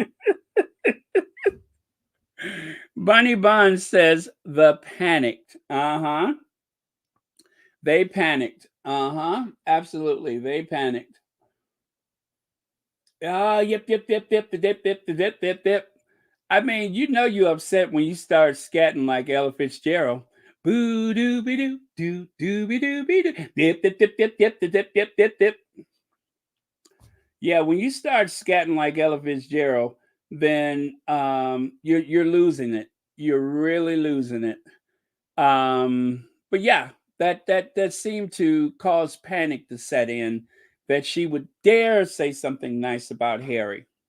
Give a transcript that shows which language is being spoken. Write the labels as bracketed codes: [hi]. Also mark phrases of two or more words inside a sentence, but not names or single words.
[en] Bunny Bond says the panicked. They panicked. Absolutely, they panicked. Yep, yep, yep, yep, dip, dip, dip, dip, dip. I mean, you know you're upset when you start scatting like Ella Fitzgerald. Boo doo be doo doo doo be doo be doo dip dip dip dip dip dip dip dip dip. Yeah, when you start scatting like Ella Fitzgerald, then you're losing it. You're really losing it. But yeah, that seemed to cause panic to set in that she would dare say something nice about Harry.